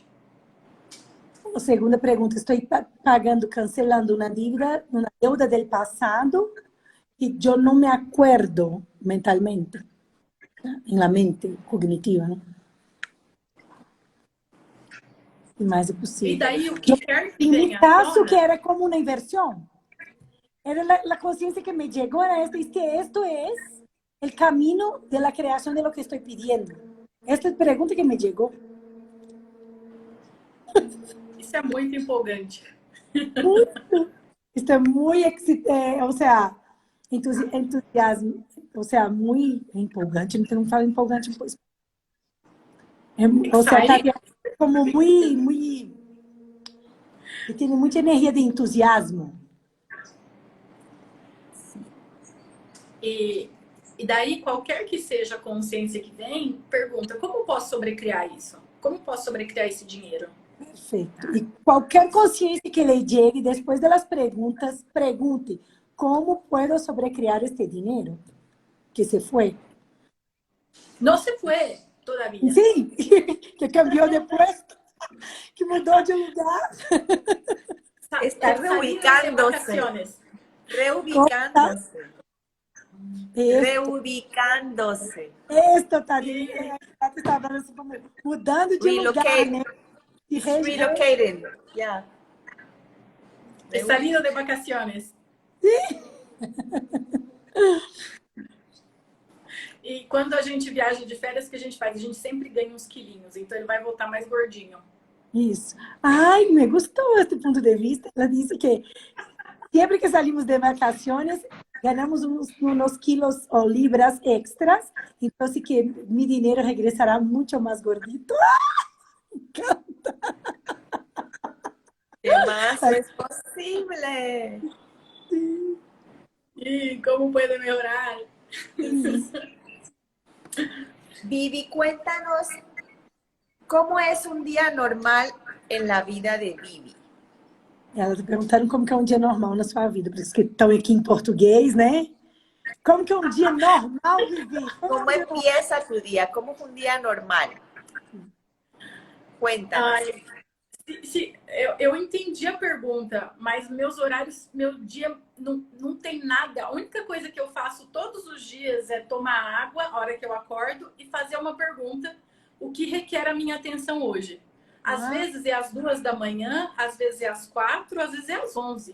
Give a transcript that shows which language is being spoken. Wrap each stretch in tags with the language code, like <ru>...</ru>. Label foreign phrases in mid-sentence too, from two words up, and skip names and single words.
<pt>A segunda pergunta, estou pagando, cancelando uma dívida do passado que eu não me acordo mentalmente, na mente cognitiva, não? O mais é possível. E daí, o que quer que em venha</pt> <es>mi caso,</es> <pt>tona, que era como uma inversão. Era a consciência que me chegou, era esta, que esto é o caminho</pt> <es>de la creación de lo que estoy pidiendo. Esta es la pregunta que me llegó.</es> <pt>isso é muito empolgante.</pt> <es>Esto es muy, o sea, entusiasmo, o sea, muy empolgante.</es> <pt>Não falo empolgante,</pt> <es>o sea, tá como muy, tiene mucha energía de entusiasmo.</es> <pt>E, e daí, qualquer que seja a consciência que vem, pergunta, como posso sobrecriar isso? Como posso sobrecriar esse dinheiro? Perfeito. E qualquer consciência que lhe chegue, depois das perguntas, pergunte, como posso sobrecriar este dinheiro que se foi? Não se foi, todavia. Sim, que cambiou de puesto, que mudou de lugar.</pt> <es>Está reubicándose. Reubicándose. Reubicándose. Esto está hablando así como mudando de lugar, né? De</es> <en>Relocating. Yeah.</en> <es>Salido de vacaciones.</es> <pt>E quando a gente viaja de férias, o que a gente faz? A gente sempre ganha uns quilinhos, então ele vai voltar mais gordinho. Isso. Ai, me gostou este ponto de vista. Ela disse que sempre que</pt> <es>salimos de vacaciones, ganamos unos kilos o libras extras, entonces que mi dinero regresará mucho más gordito. Me encanta. ¿Qué más es posible? ¿Y cómo puede mejorar? Vivi, cuéntanos, ¿cómo es un día normal en la vida de Vivi?</es> <pt>Elas perguntaram como que é um dia normal na sua vida, por isso que estão aqui em português, né? Como que é um dia normal, Vivi?</pt> <es>¿Cómo empieza tu día? ¿Cómo es un día normal? Cuéntanos.</es> <pt>Ai, eu entendi a pergunta, mas meus horários, meu dia não tem nada. A única coisa que eu faço todos os dias é tomar água a hora que eu acordo e fazer uma pergunta, o que requer a minha atenção hoje. Às vezes é às 2 da manhã, às vezes é às 4, às vezes é às 11.</pt>